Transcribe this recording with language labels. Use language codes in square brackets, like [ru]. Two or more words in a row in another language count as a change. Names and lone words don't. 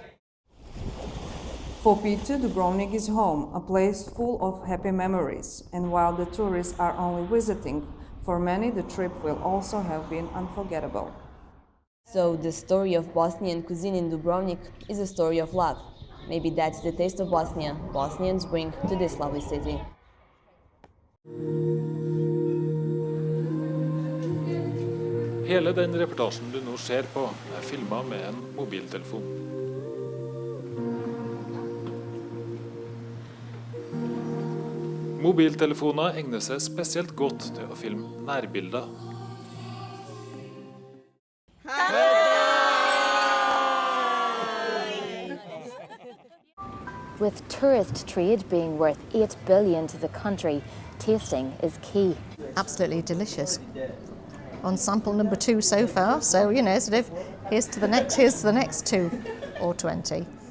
[en] For Peter, Dubrovnik is home, a place full of happy memories. And while the tourists are only visiting, for many the trip will also have been unforgettable. So the story of Bosnian cuisine in Dubrovnik is a story of love. Maybe that's the taste of Bosnia Bosnians bring to this lovely city. [no] Hele den reportasjen du nå ser på, er filmet med en mobiltelefon. Mobiltelefoner egner seg spesielt godt til å filme nærbilder. [en] With tourist trade being worth 8 billion to the country, tasting is key. Absolutely delicious. On sample number 2 so far, so sort of here's to the next 2 or 20.